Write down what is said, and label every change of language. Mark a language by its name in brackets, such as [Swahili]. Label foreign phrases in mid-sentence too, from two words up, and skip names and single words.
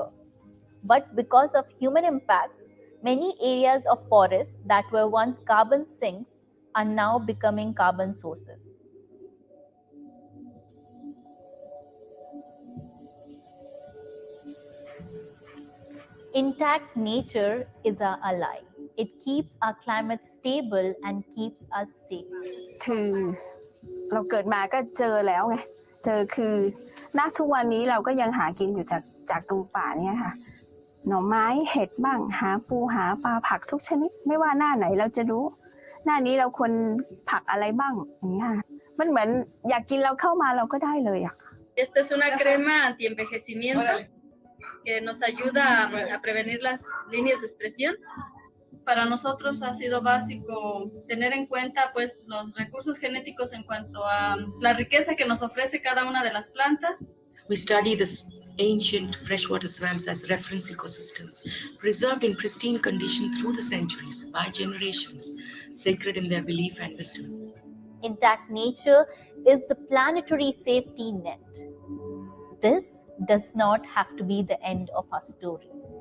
[English] But because of human impacts, many areas of forests that were once carbon sinks are now becoming carbon sources. Intact nature is our ally. It keeps our climate stable and keeps us safe. [Thai] คือเราเกิดมาก็เจอแล้วไงเจอคือณทุกวันนี้เราก็ยังหากินอยู่จากตรงป่านี้ค่ะหน่อไม้เห็ดบ้างหาปูหาปลาผักทุกชนิดไม่ว่าหน้าไหนเราจะรู้หน้านี้เราควรผักอะไรบ้างอย่างนี้ค่ะมันเหมือนอยากกินเราเข้ามาเราก็ได้เลยอ่ะ [Spanish] Esta es una crema anti-envejecimiento que nos ayuda a prevenir las líneas de expresión. Para nosotros ha sido básico tener en cuenta pues los recursos genéticos en cuanto a la riqueza que nos ofrece cada una de las plantas. [English] We study this ancient freshwater swamps as reference ecosystems, preserved in pristine condition through the centuries by generations, sacred in their belief and wisdom. Intact nature is the planetary safety net. This does not have to be the end of our story.